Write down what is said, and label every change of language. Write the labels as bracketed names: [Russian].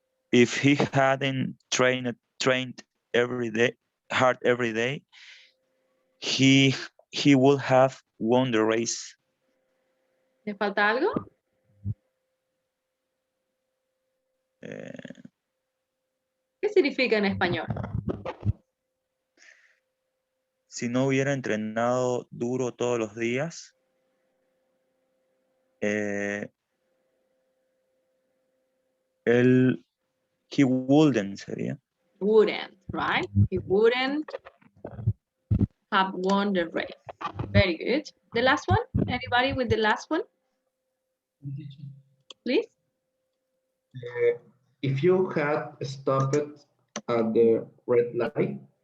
[English] If he hadn't trained hard every day, he would have won the race. [Spanish] ¿Le falta algo? ¿Qué significa en español? Si no hubiera entrenado duro todos los días, [English] he wouldn't, [Spanish] sería. [English] Wouldn't, right? He wouldn't have won the race. Very good. The last one? Anybody with the last one? Please? If you had stopped at the red light,